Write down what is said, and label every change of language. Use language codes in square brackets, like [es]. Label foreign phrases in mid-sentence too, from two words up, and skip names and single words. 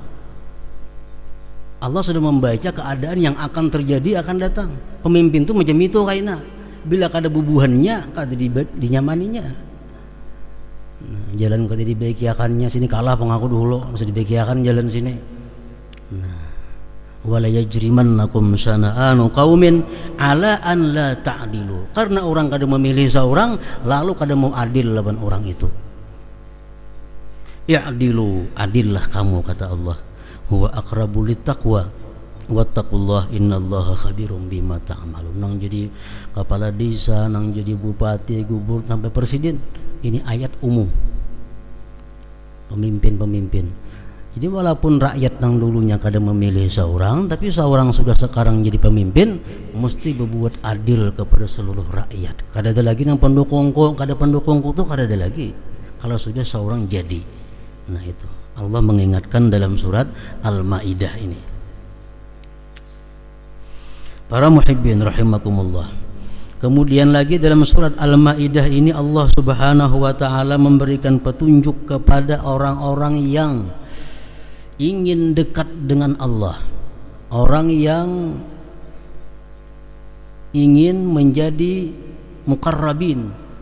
[id] Allah sudah membaca keadaan yang akan terjadi akan datang. [bjn] Pemimpin itu macam itu kayaknya. Bila kada bubuhannya, kada dinyamaninya. Nah, jalan kada dibaikiakannya, sini kalah pengaku dulu, mesti dibaikiakan jalan sini. Nah, [ar] ولا يجرمنكم شنآن قوم على أن لا تعدلوا. [bjn] Karena orang kada memilih seorang lalu kada mau adil lawan orang itu. [id] I'dilu, adillah kamu kata Allah. [ar] هو أقرب للتقوى واتقوا الله إن الله خبير بما تعملون. [bjn] Nang jadi kepala desa, nang jadi bupati, gubernur sampai presiden, ini ayat umum. [id] Pemimpin-pemimpin. [bjn] Jadi walaupun rakyat nang dulunya kada memilih seorang, tapi seorang sudah sekarang jadi pemimpin, mesti berbuat adil kepada seluruh rakyat. Kada ada lagi nang pendukungku, kada pendukungku tuh kada ada lagi. [id] Kalau sudah seorang jadi. Nah, itu Allah mengingatkan dalam surat Al-Maidah ini. [ar] Para محبين رحمكم الله. [id] Kemudian lagi dalam surat Al-Maidah ini Allah [ar] سبحانه وتعالى [id] memberikan petunjuk kepada orang-orang yang ingin dekat dengan Allah, orang yang ingin menjadi muqarrabin.